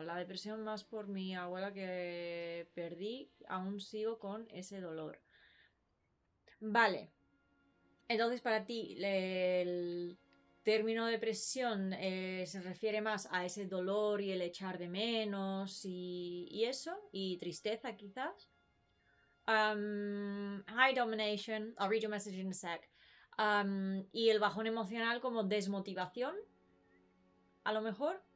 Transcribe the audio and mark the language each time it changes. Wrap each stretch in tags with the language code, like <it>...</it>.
<es>La depresión más por mi abuela que perdí, aún sigo con ese dolor. Vale. Entonces, para ti, el término depresión se refiere más a ese dolor y el echar de menos y eso, y tristeza quizás.</es> <en>Hi Domination, I'll read your message in a sec.</en> <es>Y el bajón emocional como desmotivación, a lo mejor.</es>